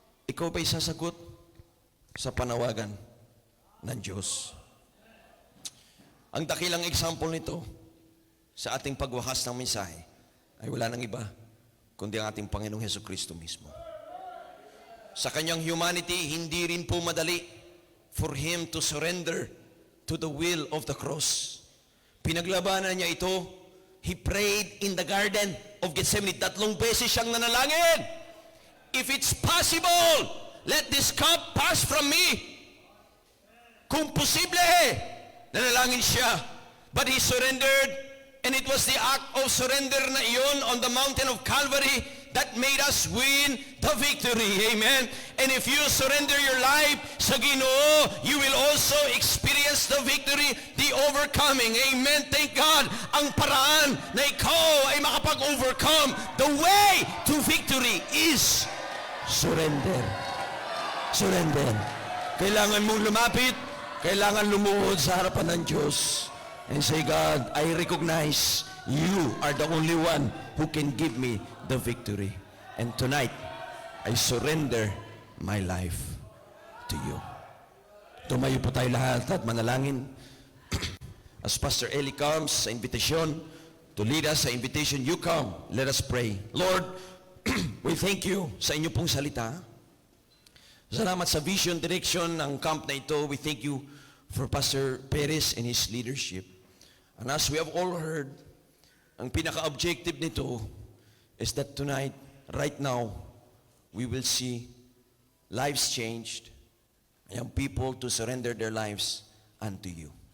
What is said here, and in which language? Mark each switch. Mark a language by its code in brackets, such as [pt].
[tl] Ikaw ba'y sasagot sa panawagan ng Diyos? Ang dakilang example nito sa ating pagwakas ng mensahe ay wala nang iba kundi ang ating Panginoong Hesukristo mismo. Sa kanyang humanity, hindi rin po madali [en] for Him to surrender to the will of the cross. [tl] Pinaglabanan niya ito. [en] He prayed in the Garden of Gethsemane. [tl] 3 beses siyang nanalangin. [en] If it's possible, let this cup pass from me. [tl] Kung posible, nanalangin siya. [en] But He surrendered. And it was the act of surrender [tl] na iyon [en] on the mountain of Calvary that made us win the victory. Amen? And if you surrender your life sa Ginoo, you will also experience the victory, the overcoming. Amen? Thank God. [tl] Ang paraan na ikaw ay makapag-overcome. [en] The way to victory is surrender. Surrender. [tl] Kailangan mong lumapit, kailangan lumuhod sa harapan ng Diyos. [en] And say, God, I recognize you are the only one who can give me the victory. And tonight, I surrender my life to you. [tl] Tumayo po tayo lahat at manalangin. [en] As Pastor Eli comes sa invitation to lead us sa invitation, you come. Let us pray. Lord, we thank you [tl] sa inyo pong salita. Salamat sa vision, direction ng camp na ito. [en] We thank you for Pastor Perez and his leadership. And as we have all heard, [tl] ang pinaka-objective nito [en] is that tonight, right now, we will see lives changed, young people to surrender their lives unto you.